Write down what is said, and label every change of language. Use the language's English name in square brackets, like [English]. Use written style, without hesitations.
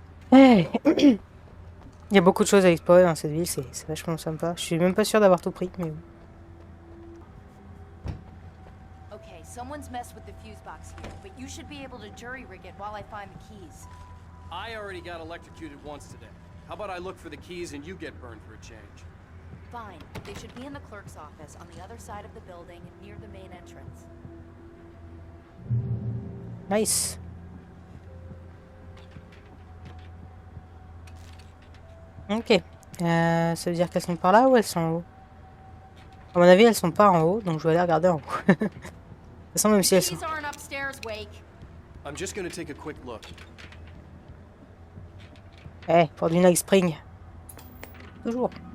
[French] Hey. Il y a beaucoup de choses à explorer dans cette ville, c'est vachement sympa. Je suis même pas sûr d'avoir tout pris, mais bon. [English] Okay, someone's messed with the fuse box here, but you should be able to jury rig it while I find the keys. I already got electrocuted once today. How about I look for the keys and you get burned for a change? Fine. They should be in the clerk's office on the other side of the building near the main entrance. Nice. Ok. [French] Ça veut dire qu'elles sont par là ou elles sont en haut? À mon avis, elles sont pas en haut, donc je vais aller regarder en haut. De toute façon, même si elles sont... [English] Keys aren't upstairs, Wake. I'm just gonna take a quick look. [French] Eh, pour du night spring. Toujours.